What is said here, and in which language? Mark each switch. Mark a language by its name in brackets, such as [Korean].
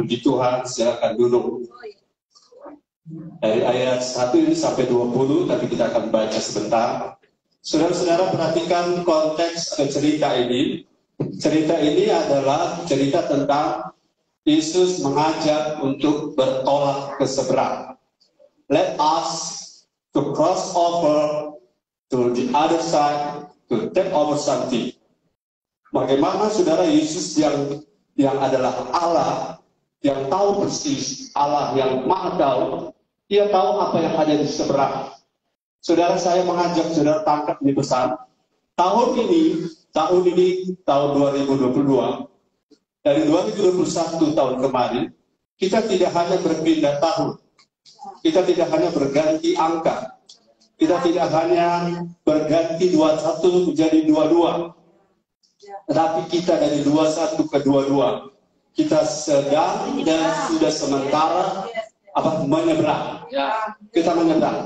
[Indonesian] Puji Tuhan, silakan duduk. Dari ayat 1 ini sampai 20, tapi kita akan baca sebentar. Saudara-saudara perhatikan konteks cerita ini. Cerita ini adalah cerita tentang Yesus mengajak untuk bertolak ke seberang. [English] Let us to cross over to the other side to take over something. [Indonesian] Bagaimana saudara Yesus yang adalah Allah, yang tahu persis, Allah yang maha tahu, dia tahu apa yang ada di seberang. Saudara, saya mengajak saudara tangkap ini pesan. Tahun ini tahun 2022, dari 2021 tahun kemarin, kita tidak hanya berpindah tahun, kita tidak hanya berganti angka, kita tidak hanya berganti 21 menjadi 22, tetapi kita dari 21 ke 22, kita sedang dan sudah sementara menyeberang. Kita menyeberang.